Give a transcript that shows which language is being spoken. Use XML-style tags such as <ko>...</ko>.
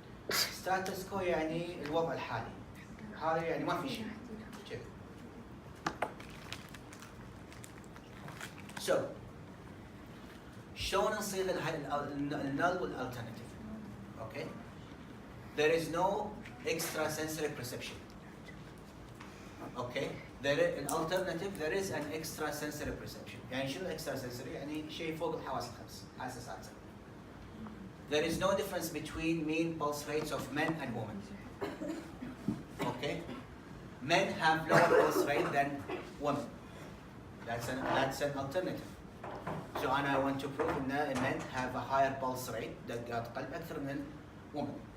<ar>status quo يعني الوضع الحالي. هذا يعني ما في شيء. So, شلون نصيغ النل والالترناتيف؟ Okay?</ar> <en>There is no extrasensory perception. Okay? An alternative, there is an extrasensory perception.</en> <ar>يعني شنو extrasensory؟ يعني شيء فوق الحواس الخمس، حاسة.</ar> <en>There is no difference between mean pulse rates of men and women. Okay? Men have lower pulse rate than women. That's an alternative. So I want to prove that men have a higher pulse rate</en> <ar>دقات قلب أكثر من</ar> <en>women.</en>